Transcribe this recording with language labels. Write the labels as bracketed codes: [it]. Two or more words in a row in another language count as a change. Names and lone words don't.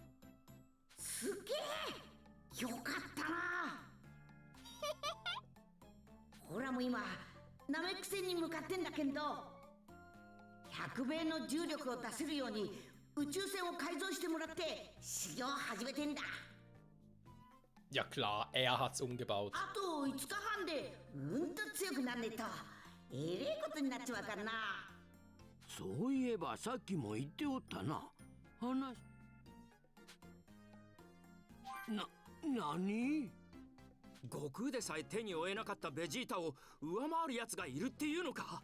[ja] すげえ、よかったな。ほらもう今ナメック星に向かってんだけど、100倍の重力を出せるように宇宙船を改造してもらって修行を始めてんだ。 [de] Ja klar, er hat's umgebaut. [ja] あと5日半でうんと強くなんねえとえれえことになっちまうからな。そういえばさっきも言っておったな。何？悟空でさえ手に負えなかったベジータを上回るやつがいるっていうのか？